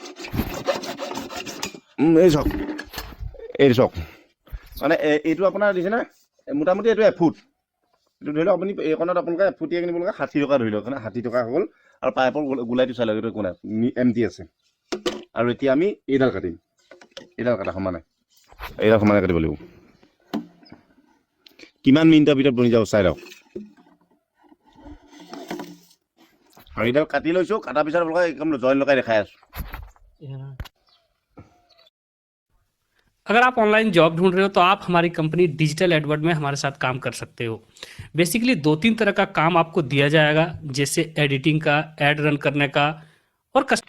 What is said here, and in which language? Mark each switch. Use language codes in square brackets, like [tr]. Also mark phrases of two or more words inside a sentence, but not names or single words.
[as] এই চাওক মানে এইটো আপোনাৰ দিছে না মোটামুটি এইটো এফুট এইটো ধৰি লওক আপুনি এইকণত আপোনালোকে এফুটীয়া কিনিব লগা 60 টকা ধৰি লওক 60 টকা হ'ল আৰু পাইপৰ গোলাইটো চাই লওক এইটো একো নাই এমটি আছে আৰু এতিয়া আমি এইডাল কাটিম এইডাল কাটা সমানে কাটিব লাগিব কিমান মিনিটৰ ভিতৰত বনি যাব চাই লওক আৰু এইডাল কাটি লৈছো কাটাৰ পিছত আপোনালোকে একদম জইন লগাই দেখাই আছো [hi] अगर आप [en] online job [hi] ढूंढ रहे हो तो आप हमारी कंपनी डिजिटल एडवर्ड में हमारे साथ काम कर सकते हो बेसिकली 2-3 तरह का काम आपको दिया जाएगा जैसे एडिटिंग का [en] ad run [hi] करने का और